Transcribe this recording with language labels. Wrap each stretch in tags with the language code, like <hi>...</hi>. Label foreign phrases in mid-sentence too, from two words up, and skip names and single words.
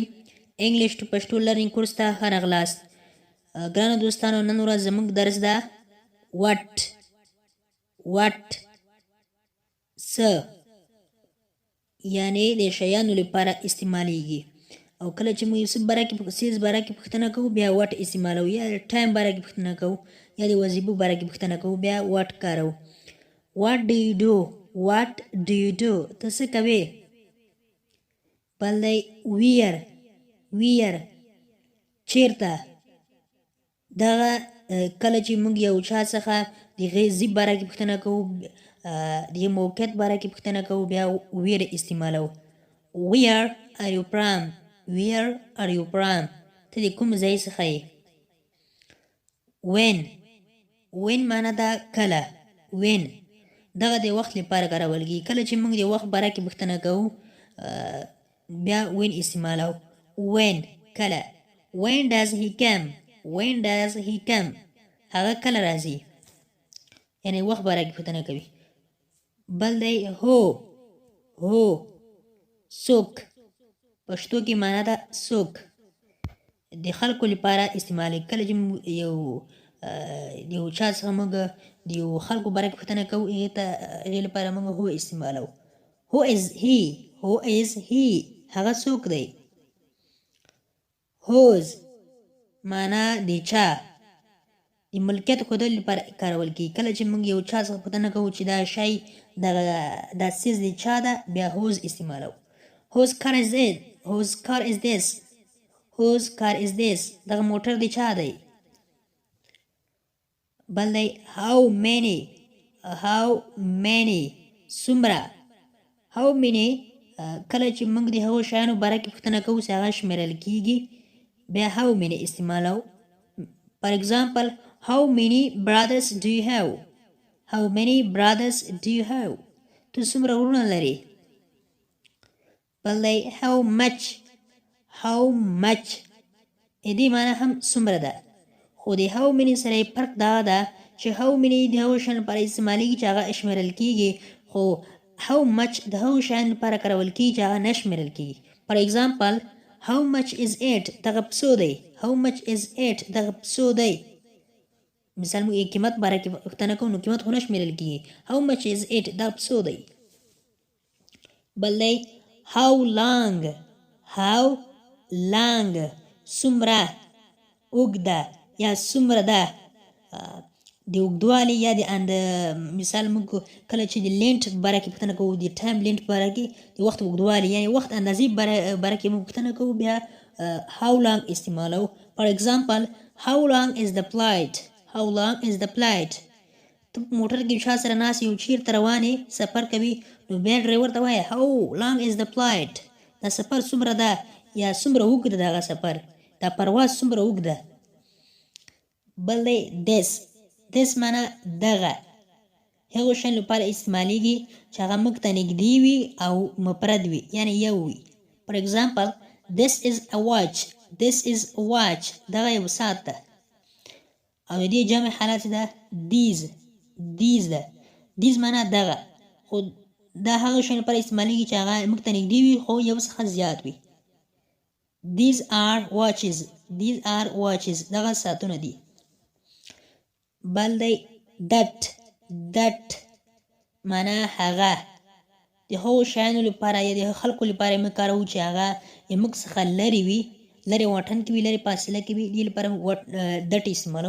<en>English to Pashto learning course</en> <ps>ته ښه راغلاست. ګرانو دوستانو، نن ورځ زموږ درس ده وټ څه، یعنی د شیانو لپاره استعمالیږي. او کله چې موږ یو څه باره کې پوښتنه کوو بیا وټ استعمالوو، یا د ټایم باره کې پوښتنه کوو یا د وظیفو باره کې پوښتنه کوو بیا وټ کاروو.</ps> <en>What do you do? What do you do?</en> <ps>ته څه کوې؟ بل دی where چیرته. دغه کله چې موږ یو چا څخه د هغې ځای باره کې پوښتنه کوو، د هغې موقعیت باره کې پوښتنه کوو بیا where استعمالوو.</ps> <en>Where are you from? Where are you from?</en> <ps>ته د کوم ځای څخه یې. when معنا ده کله. when دغه د وخت لپاره کارول کېږي. کله چې موږ د وخت باره کې پوښتنه کوو بیا when استعمالوو.</ps> <en>when کله. when does he come? when does he come?</en> <ps>هغه کله راځي، یعنی وخت باره کې پوښتنه کوي. بل دی هو څوک. پښتو کې معنا ده څوک. د خلکو لپاره استعمالي. کله چې د یو چا څخه موږ د یو خلکو باره کې پوښتنه کوو هغې لپاره موږ هو استعمالوو.</ps> <en>who is he</en> <ps>هغه څوک دی. whose معنا د چا، د ملکیت ښودلو لپاره کارول کېږي. کله چې موږ یو چا څخه پوښتنه کوو چې دا شی دا څیز د چا ده بیا whose استعمالوو.</ps> <en>whose car is this? whose car is this?</en> <ps>دغه موټر د چا دی. بل دی</ps> <en>how many</en> <ps>څومره.</ps> <en>how many</en> <ps>کله چې موږ د هغو شیانو باره کې پوښتنه کوو چې هغه شمیرل کېږي بیا</ps> <en>how many</en> <ps>استعمالوو.</ps> <en>for example, how many brothers do you have? how many brothers do you have?</en> <ps>ته څومره وروڼه لرې. بل دی</ps> <en>how much</en> <ps>دې معنا هم څومره ده، خو د</ps> <en>how many</en> <ps>سره یې فرق دا ده چې</ps> <en>how many</en> <ps>د هغو شیانو لپاره استعمالیږي چې هغه شمیرل کېږي، خو</ps> <en>how much</en> <ps>د هغو شیانو لپاره کارول کېږي چې هغه نه شمیرل کېږي.</ps> <en>for example, how much is it?</en> <ps>دغه څو دی.</ps> <en>how much is it?</en> <ps>دغه څو دی. مثال موږ یې قیمت باره کې پوښتنه کوو نو قیمت خو نه شمیرل کېږي.</ps> <en>how much is it؟</en> <ps>دا څو دی. بل دی</ps> <en>how long</en> <ps>څومره اوږده یا څومره ده. د اوږدوالي یا د مثال موږ کله چې د لینټ باره کې پوښتنه کوو، د</ps> <en>time length</en> <ps>باره کې د وخت اوږدوالي یعنی وخت اندازې باره کې موږ پوښتنه کوو بیا</ps> <en>how long</en> <ps>استعمالوو.</ps> <en>for example, how long is the flight?</en> <ps>ته په موټر کې چا سره ناست یو چیرته روانې سفر کوي نو بیا ډریور ته وایه</ps> <en>how long is the flight؟</en> <ps>دا سفر څومره ده یا څومره اوږده ده هغه سفر، دا پرواز څومره اوږده. بل دی this معنا دغه. هغو شیانو لپاره استعمالیږي چې هغه موږ ته نږدې وي او مفرد وي یعنی یو وي.</ps> <en>for example, this is a watch</en> <ps>دغه یو ساعت ده. او د دې جمع حالت ده these ده. these معنا دغه، خو دا هغه شیانو لپاره استعمالیږي چې هغه موږ ته نږدې وي خو یو څخه زیات وي.</ps> <en>these are watches</en> <ps>دغه ساعتونه دي. بل دی that معنا هغه. د هغو شیانو لپاره یا د خلکو لپاره موږ کاروو چې هغه موږ څخه لرې وي، لرې واټن کې وي، لرې فاصله کې وي، دې لپاره that استعمالوو.</ps>